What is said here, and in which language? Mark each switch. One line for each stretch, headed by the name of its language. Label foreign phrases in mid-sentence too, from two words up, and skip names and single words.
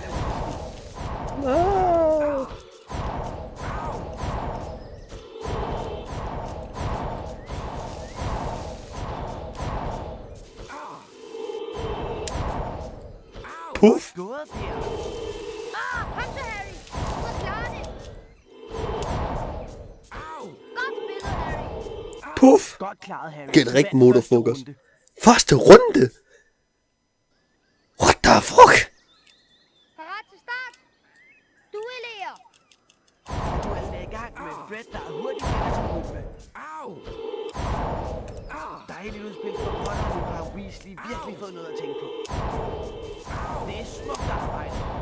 Danish: Puff! Kom så, Harry. Du kan klare det. Godt spillet, Harry. Puff! Godt klaret, Harry. Get rigtig motorfokus. Første runde!
English: What the fuck?
Danish: Parat til start. Duellere. Duellen er i gang med Fred, der er hurtigt med. Au! Dejligt udspil fra Potter, nu har Weasley virkelig fået noget at tænke på. Det er smukt arbejde.